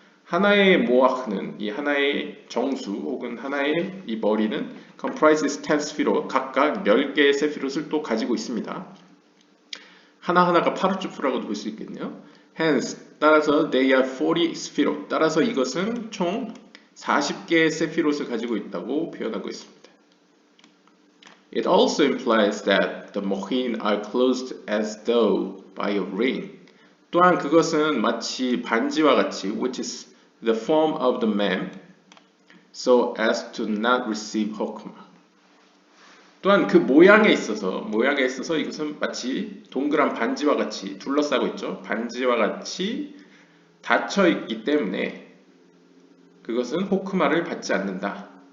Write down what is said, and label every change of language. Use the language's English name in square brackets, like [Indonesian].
[Korean] 하나의 모아흐는 이 하나의 정수 혹은 하나의 이 머리는 [English] comprises 10 [Korean] 스피롯 각각 10개의 세피롯을 또 가지고 있습니다. 하나하나가 파르츠프라고도 볼 수 있겠네요. [English] hence [Korean] 따라서 [English] they are 40 [Korean] 스피롯 따라서 이것은 총 40개의 세피롯을 가지고 있다고 표현하고 있습니다. [English] It also implies that the mohin are closed as though by a ring. [Korean] 또한 그것은 마치 반지와 같이 [English] which is the form of the mem so as to not receive hokma. [Korean] 또한 그 모양에 있어서 이것은 마치 동그란 반지와 같이 둘러싸고 있죠. 반지와 같이 닫혀 있기 때문에 그것은 호크마를 받지 않는다.